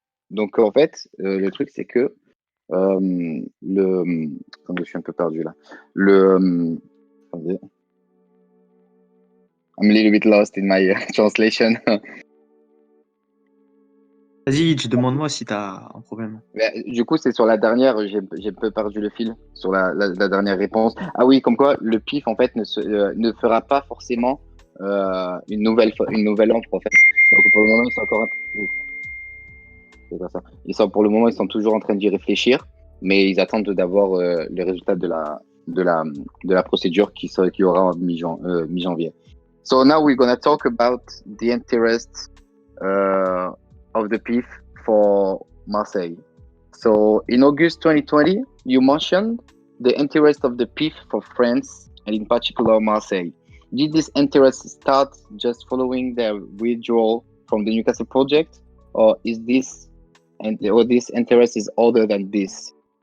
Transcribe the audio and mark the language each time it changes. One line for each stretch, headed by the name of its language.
French: Donc en fait, le truc c'est que attendez, je suis un peu perdu là. Attendez.
English: I'm a little bit lost in my translation.
French: Vas-y, demande-moi si t'as un problème. Du coup, c'est sur la dernière, j'ai un peu perdu le fil sur la dernière réponse. Ah oui, comme quoi le PIF en fait ne fera pas forcément une nouvelle offre en fait. Donc pour le moment, ils sont encore c'est pas ça. Pour le moment, ils sont toujours en train d'y réfléchir, mais ils attendent d'avoir les résultats de la procédure qui aura en mi-janvier.
English: So now we're gonna talk about the interest of the PIF for Marseille. So in August 2020, you mentioned the interest of the PIF for France and in particular Marseille. Did this interest start just following their withdrawal from the Newcastle project, or this interest is other than this?